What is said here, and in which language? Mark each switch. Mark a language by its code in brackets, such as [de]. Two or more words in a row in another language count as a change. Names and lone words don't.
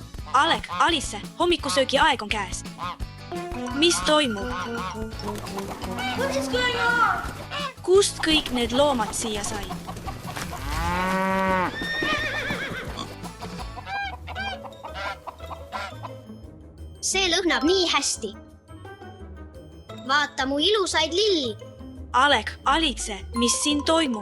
[et] Alek, Alice, hommikusöögi aeg on käes. Mis toimub? [en] What is going on? [et] Kust kõik need loomad siia sai? See lõhnab nii hästi. Vaata mu ilusaid lilli. Alek, Alice, mis siin toimub?